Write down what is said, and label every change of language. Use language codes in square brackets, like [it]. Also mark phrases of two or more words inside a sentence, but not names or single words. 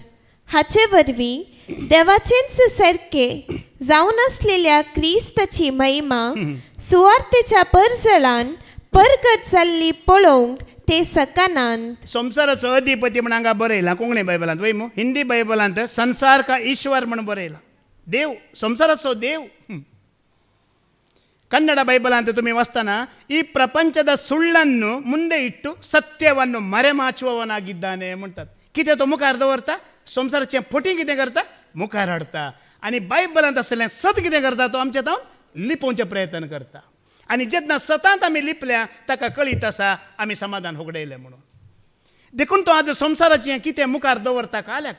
[kok] हाचे वरवीं देवाचेंच सारके जावन आसलेल्या क्रिस्ताची महिमा सुवार्तेच्या परजळान परगट जाल्ली पळोवंक ते सकानांत. संवसाराचो अधिपती म्हण हांगा बरयलां कोंकणी बायबलांत वय मू. हिंदी बायबलांत [hi] संसार का ईश्वर [kok] म्हण बरयलां. देव, संसाराचो देव. ಕನ್ನಡ ಬೈಬಲ್ ತುಮಿ ವಾಸ್ತಾನ [kn] ಈ ಪ್ರಪಂಚದ ಸುಳ್ಳನ್ನು ಮುಂದೆ ಇಟ್ಟು ಸತ್ಯವನ್ನು ಮರೆಮಾಚುವವನಾಗಿದ್ದಾನೆ [kok] म्हणतात. कितें तो मुखार दवरता, संवसाराचें फटी कितें करता, मुखार हाडता. आनी बायबलांत आसलें सत कितें करता, तो आमचे तावन लिपोवचे प्रयत्न करता. आनी जेन्ना सतांत आमी लिपल्या ताका कळीत आसा आमी समाधान उगडयलें म्हणून. देखून तो आज संवसाराचें कितें मुखार दवरता काल्याक.